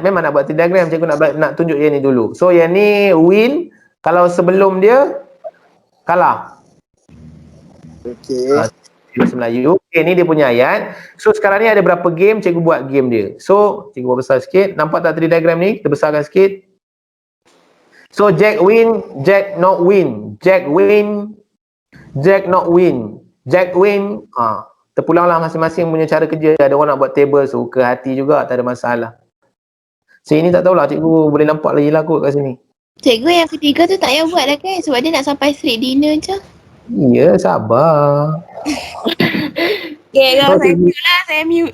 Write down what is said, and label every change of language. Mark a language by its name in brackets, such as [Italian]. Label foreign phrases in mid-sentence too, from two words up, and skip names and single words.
[Malay] Memang nak buat diagram. Cikgu nak tunjuk yang ni dulu. So yang ni win kalau sebelum dia kalah. Okey. Bahasa Melayu. Okay, ni dia punya ayat. So sekarang ni ada berapa game, cikgu buat game dia. So cikgu buat besar sikit. Nampak tak 3 diagram ni? Kita besarkan sikit. So Jack win, Jack [English] not win. Jack win, Jack not win. Jack win. [Malay] Terpulanglah masing-masing punya cara kerja. Ada orang nak buat table, suka hati juga, tak ada masalah. Sini tak tahulah, cikgu boleh nampak lagi lah kot kat sini. Cikgu yang ketiga tu tak payah buat dah kan? Sebab dia nak sampai [English] straight dinner [Malay] je. Ya, sabar. Okay, kalau saya mute lah, saya mute.